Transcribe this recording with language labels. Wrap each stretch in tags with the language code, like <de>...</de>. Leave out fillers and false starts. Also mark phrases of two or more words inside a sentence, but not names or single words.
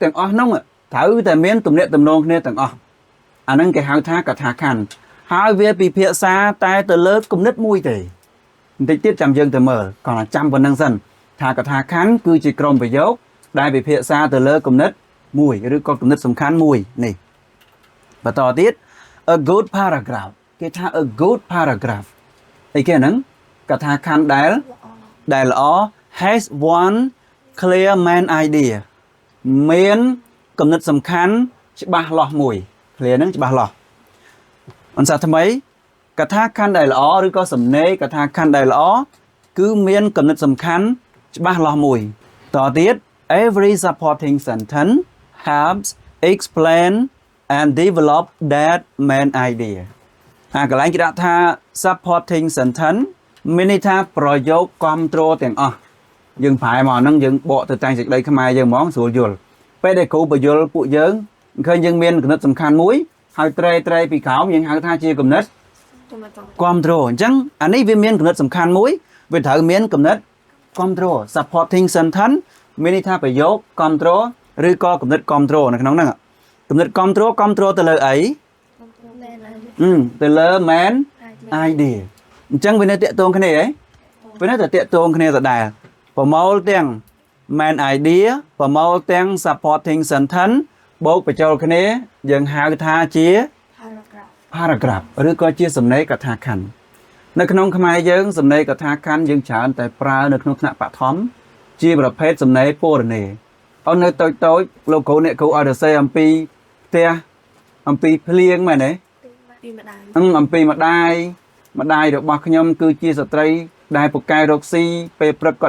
<km>ទាំង អស់ ហ្នឹង ត្រូវ តែ មាន ទំនាក់ទំនង គ្នា ទាំង អស់ អា ហ្នឹង គេ ហៅ ថា កថាខណ្ឌ ហើយ វា ពិភាក្សា តែ ទៅ លើ គំនិត មួយ ទេ បន្តិចទៀត ចាំ យើង ទៅ មើល còn ចាំ ប៉ុណ្ណឹង សិន ថា កថាខណ្ឌ គឺជា ក្រុម ប្រយោគ ដែល ពិភាក្សា ទៅ លើ គំនិត មួយ ឬ ក៏ គំនិត សំខាន់ មួយ នេះ បន្ត ទៀត</km> <en>a good paragraph</en> <km>គេ ថា</km> <en>a good paragraph</en> <km>អី គេ ហ្នឹង កថាខណ្ឌ ដែល ល្អ</km> <en>has one clear main idea</en> <km>មាន គំនិត សំខាន់ ច្បាស់លាស់ មួយ clear ហ្នឹង ច្បាស់លាស់ អន្សាថ្មី កថាខណ្ឌ ដែល ល្អ ឬ ក៏ សំណេរ កថាខណ្ឌ ដែល ល្អ គឺ មាន គំនិត សំខាន់ ច្បាស់លាស់ មួយ តទៀត</km> <en>every supporting sentence helps explain and develop that main idea</en> <km>កន្លែងគេដាក់ថា</km> <en>supporting sentence</en> <km>មានន័យថា ប្រយោគ គាំទ្រ ទាំង អស់ យើង ប្រែ មក ហ្នឹង យើង បក ទៅ តែង សេចក្តី ខ្មែរ យើង ហ្មង ស្រួល យល់ ពេល ដែល គ្រូ បញ្យល់ ពួក យើង ឃើញ យើង មាន គំនិត សំខាន់ មួយ ហើយ ត្រេ ពី ក្រោម យើង ហៅ ថា ជា គំនិត គាំទ្រ អញ្ចឹង អានេះ វា មាន គំនិត សំខាន់ មួយ វា ត្រូវ មាន គំនិត គាំទ្រ</km> <en>supporting sentence</en> <km>មានន័យថា ប្រយោគ គាំទ្រ ឬ ក៏ គំនិត គាំទ្រ នៅ ក្នុង ហ្នឹង គំនិត គាំទ្រ ទៅ លើ អី ទៅ លើ</km> <en>main idea</en> <km>អញ្ចឹង វា នៅ តាក់ទង គ្នា ហ៎ វា នៅ តែ តាក់ទង គ្នា ដដែល ប្រមូល ទាំង</km> <en>main idea</en> <km>ប្រមូល ទាំង</km> <en>supporting sentence</en> <km>បូក បញ្ចូល គ្នា យើង ហៅ ថា ជា paragraph ឬ ក៏ ជា សំណេរ កថាខណ្ឌ នៅ ក្នុង ខ្មែរ យើង សំណេរ កថាខណ្ឌ យើង ច្រើន តែ ប្រើ នៅ ក្នុង ថ្នាក់ បឋម ជា ប្រភេទ សំណេរ ពរនេ អូន នៅ តូច លោក គ្រូ អ្នក គ្រូ ឲ្យ សរសេរ អំពី ផ្ទះ អំពី ភ្លៀង មែនទេ អំពី ម្ដាយ របស់ ខ្ញុំ គឺជា ស្ត្រី ដែល ពូកែ រកស៊ី ពេល ព្រឹក គាត់</km>